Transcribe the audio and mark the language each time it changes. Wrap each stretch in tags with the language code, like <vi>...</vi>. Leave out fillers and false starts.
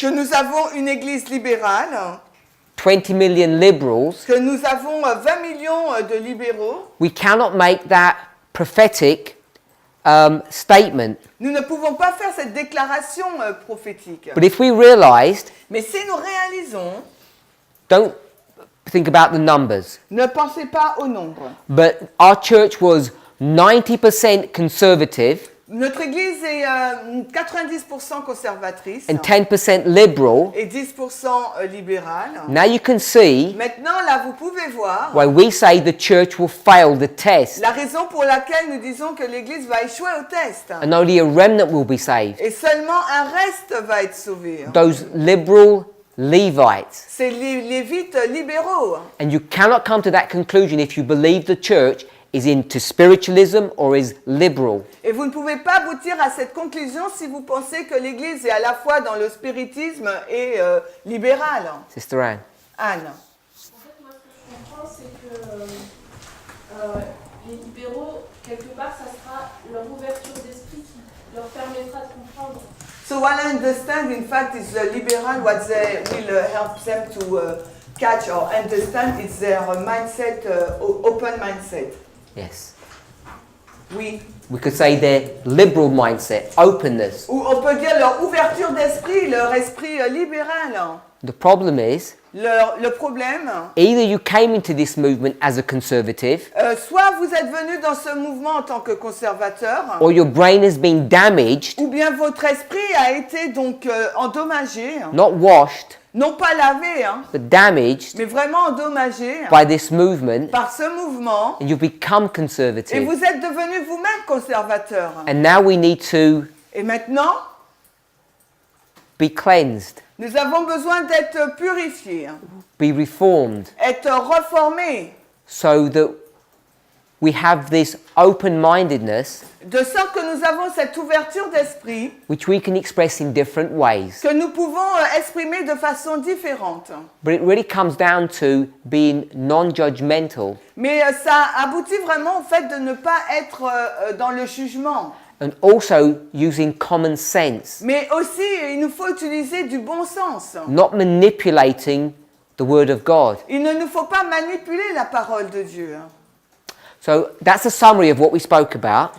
<fr>que nous avons une église libérale,</fr> <en>20 million liberals,</en> <fr>que nous avons 20 millions de libéraux,</fr> <en>we cannot make that prophetic statement.</en> <fr>nous ne pouvons pas faire cette déclaration prophétique.</fr> <en>But if we realized,</en> <fr>Mais si nous réalisons,</fr> <en>don't think about the numbers,</en> <fr>ne pensez pas au nombre.</fr> <en>but our church was 90% conservative</en> <fr>Notre église est 90% conservatrice</fr> <en>and 10% liberal.</en> <fr>et 10% libérale.</fr> <en>Now you can see</en> <fr>Maintenant, là, vous pouvez voir</fr> <en>why we say the church will fail the test</en> <fr>la raison pour laquelle nous disons que l'église va échouer au test.</fr> <en>and only a remnant will be saved.</en> <fr>Et seulement un reste va être sauvé.</fr> <en>Those liberal Levites.</en> <fr>C'est les Lévites libéraux.</fr> <en>And you cannot come to that conclusion if you believe the church is into spiritualism or is liberal.</en> <fr>Et vous ne pouvez pas aboutir à cette conclusion si vous pensez que l'église est à la fois dans le spiritisme et libérale.</fr> <en>Sister Anne.</en> <fr>Anne. En fait, moi, ce que je comprends, c'est que les libéraux, quelque part, ça sera leur ouverture d'esprit qui leur permettra de comprendre.</fr> <en>So what I understand, in fact, is the liberal, what they will help them to catch or understand is their mindset, open mindset. Yes.</en> <fr>Oui.</fr> <en>We could say their liberal mindset, openness.</en> <fr>Ou on peut dire leur ouverture d'esprit, leur esprit libéral.</fr> <en>The problem is,</en> <fr>Le problème,</fr> <en>either you came into this movement as a conservative,</en> <fr>soit vous êtes venu dans ce mouvement en tant que conservateur,</fr> <en>or your brain has been damaged,</en> <fr>ou bien votre esprit a été donc endommagé,</fr> <en>not washed,</en> <fr>non pas lavé,</fr> <en>but damaged</en> <fr>mais vraiment endommagé</fr> <en>by this movement,</en> <fr>par ce mouvement,</fr> <en>and you've become</en> <fr>et</fr> <en>conservative.</en> <fr>vous êtes devenu vous-même conservateur.</fr> <en>And now we need to</en> <fr>Et maintenant,</fr> <en>be cleansed,</en> <fr>nous avons besoin d'être purifiés,</fr> <en>be reformed,</en> <fr>être reformés,</fr> <en>so that we have this open-mindedness</en> <fr>de sorte que nous avons cette ouverture d'esprit</fr> <en>which we can express in different ways.</en> <fr>que nous pouvons exprimer de façon différente.</fr> <en>But it really comes down to being non-judgmental</en> <fr>Mais ça aboutit vraiment au fait de ne pas être dans le jugement.</fr> <en>and also using common sense,</en> <fr>Mais aussi, il nous faut utiliser du bon sens.</fr> <en>not manipulating the Word of God.</en> <fr>Il ne nous faut pas manipuler la parole de Dieu.</fr> <en>So that's a summary of what we spoke about.</en>